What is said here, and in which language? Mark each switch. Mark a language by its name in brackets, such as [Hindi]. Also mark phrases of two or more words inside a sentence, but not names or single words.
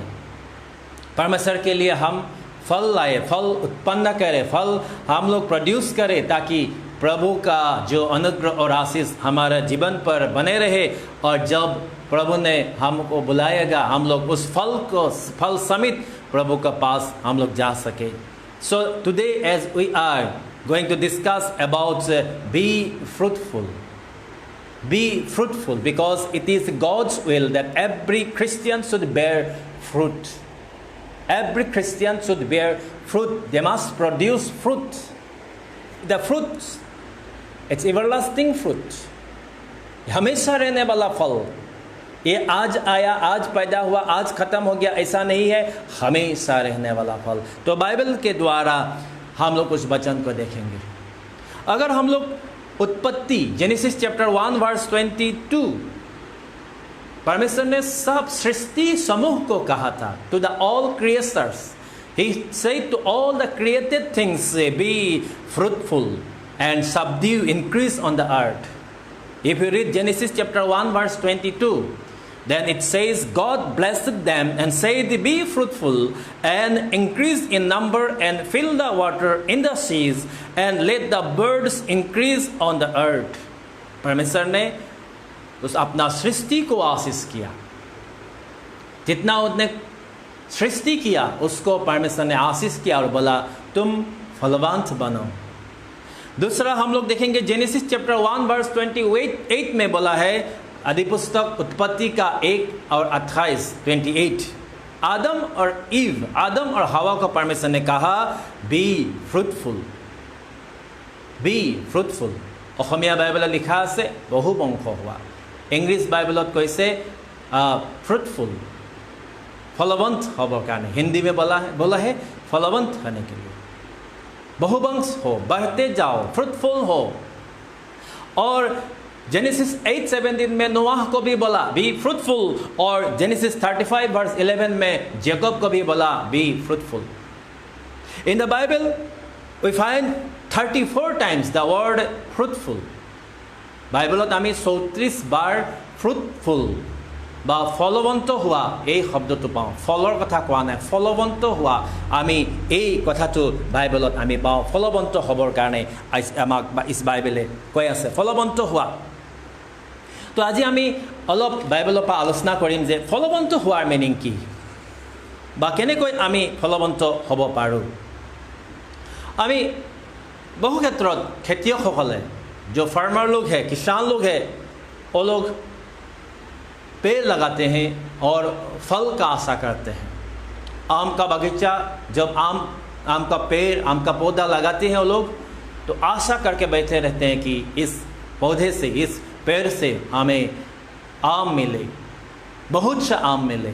[Hindi] परमेश्वर के लिए हम फल लाए, फल उत्पन्न करें, फल हम लोग प्रोड्यूस करें, ताकि प्रभु का जो अनुग्रह और आशीष हमारे जीवन पर बने रहे। और जब प्रभु ने हमको बुलाएगा, हम लोग उस फल समेत प्रभु के पास हम लोग जा सके। [English] So today, as we are going to discuss about be fruitful. Be fruitful, because it is God's will that every Christian should bear fruit. Every Christian should bear fruit. They must produce fruit. The fruit, it's everlasting fruit. [Hindi] हमेशा रहने वाला फल. ये आज आया, आज पैदा हुआ, आज खत्म हो गया, ऐसा नहीं है. हमेशा रहने वाला फल. तो बाइबल के द्वारा हम लोग उस वचन को देखेंगे. अगर हम लोग उत्पत्ति, [English] Genesis chapter 1 verse 22, [Hindi] परमेश्वर ने सब सृष्टि समूह को कहा था, [English] to the all creators, he said to all the created things, be fruitful and subdue, increase on the earth. If you read Genesis chapter 1 verse 22, then it says, God blessed them and said, be fruitful and increase in number and fill the water in the seas and let the birds increase on the earth. [Hindi] परमेश्वर ने उस अपना सृष्टि को आशीष किया. जितना उसने सृष्टि किया उसको परमेश्वर ने आशीष किया और बोला तुम फलवंत बनो. दूसरा हम लोग देखेंगे [English] Genesis chapter 1 verse 28 [Hindi] में बोला है, आदि पुस्तक उत्पत्ति का 1 और 28. आदम और हवा को परमेश्वर ने कहा [English] be fruitful, be fruitful. [Assamese] অসমীয়া বাইবেলত লিখা আছে বহুবংশ হোৱা. ইংলিছ বাইবেলত কৈছে फ्रूटफुल, [Hindi] फलवंत होने [Assamese] কাৰণে. [Hindi] हिंदी में बोला है फलवंत होने के लिए. बहुवंश हो, बढ़ते जाओ, फ्रूटफुल हो. और जेनेसिस 8:17 में नोआह को भी बोला [English] be fruitful, [Hindi] और जेनेसिस 35 वर्स 11 में जेकब को भी बोला [English] be fruitful. in the Bible we find 34 times the word fruitful. [Assamese] बाइबলত আমি 34 বাৰ फ्रूटफुल বা ফলবন্ত হোৱা এই শব্দটো পাওঁ. ফলৰ কথা কোৱা নাই, ফলবন্ত হোৱা আমি এই কথাটো বাইবেলত আমি পাওঁ. ফলবন্ত হ'বৰ কাৰণে আমাক বাইবেলে কৈ আছে ফলবন্ত হোৱা. তো আজি আমি অলপ বাইবেলৰ পৰা আলোচনা কৰিম যে ফলবন্ত হোৱাৰ মিনিং কি বা কেনেকৈ আমি ফলবন্ত হ'ব পাৰোঁ. আমি বহু ক্ষেত্ৰত খেতিয়কসকলে [Hindi] जो फार्मर लोग है, किसान लोग है, वो लोग पेड़ लगाते हैं और फल का आशा करते हैं. आम का बगीचा, जब आम का पेड़, आम का पौधा लगाते हैं वो लोग, तो आशा करके बैठे रहते हैं कि इस पौधे से, इस पेड़ से हमें आम मिले, बहुत सा आम मिले.